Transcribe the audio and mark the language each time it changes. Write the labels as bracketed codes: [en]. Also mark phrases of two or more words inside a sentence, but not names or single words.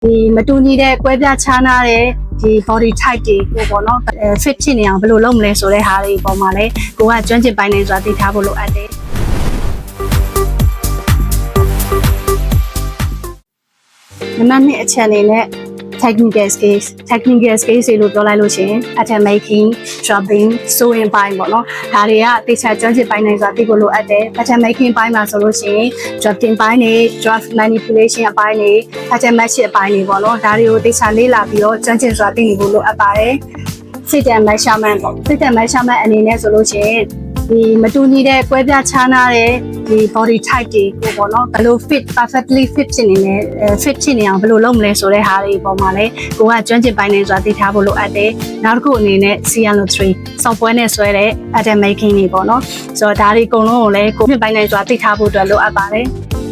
[my] ဒီမတူညီတဲ့ကွဲပြားခြားနားတဲ့ဒီ [en] body type [my] တွေကိုပေါ့နော် fit ဖြစ်နေအောင်ဘယ်လိုလုပ်မလဲဆိုတဲ့ဟာတွေပုံမှာလဲကိုကကျွမ်းကျင်ပိုင်းနေဆိုတာသိထားဖို့လိုအပ်တယ်နံပါတ်2အချက်အနေ နဲ့ [en] technical skills [my] တွေလို့ပြောလိုက်လို့ရှိရင် [en] pattern making dropping sewing [my] ပိုင်းပေါ့နော်ဒါတွေကတေချာကျွမ်းကျင်ပိုင်းနေဆိုတာသိဖို့လိုအပ်တယ် [en] pattern making [my] ပိုင်းမှာဆိုလို့ရှိ ရင် dropping ပိုင်းတွေ [en] draft manipulation [my] အပိုင်းတွေ [en] pattern matching [my] အပိုင်းတွေပေါ့နော်ဒါတွေကိုတေချာလေ့လာပြီးတော့ကျွမ်းကျင်စွာသိ နေဖို့လိုအပ်ပါတယ် [en] fit and measurement [my] ပေါ့ [en] fit and measurement [my] အနေနဲ့ဆိုလို့ရှိရင်ဒီမတူညီတဲ့ကွဲပြားခြားနားတဲ့ဒီ [en] body type [my] တွေကိုပေါ့နော်ဘယ်လို [en] perfectly fit [my] ဖြစ်နေလဲ fit ဖြစ်နေအောင်ဘယ်လိုလုပ်မလဲဆိုတဲ့ဟာတွေပုံမှာလဲကိုကကျွမ်းကျင်ပိုင်းနေဆိုတာသိထားဖို့လိုအပ်တယ်နောက်တစ်ခုအနေနဲ့ CL3 software နဲ့ဆွဲတဲ့ [en] pattern making [my] တွေပေါ့နော်ဆိုတော့ဒါတွေအကုန်လုံးကိုလည်းကိုမြင့်ပိုင်းနေဆိုတာသိထားဖို့အတွက်လိုအပ်ပါတယ်